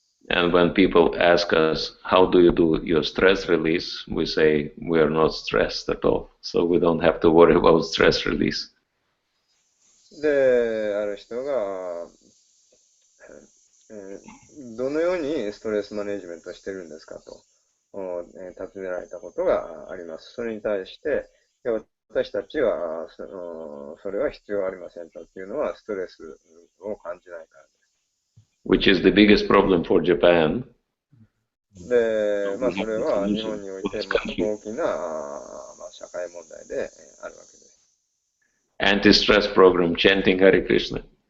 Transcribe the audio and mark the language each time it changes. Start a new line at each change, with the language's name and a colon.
English: And when people ask us, how do you do your stress release? We say, we are not stressed at all. So we don't have to worry about stress release.
Japanese: で、ある人が、どのようにストレスマネジメントしてるんですかと、尋ねられたことがあります。それに対して、私たちはそれは必要ありませんというのはストレスを感じないからです。
English: Which is the biggest problem for Japan.
Japanese: で、それは日本において大きな、社会問題であるわけです。
English: Anti-stress program, chanting Hare Krishna.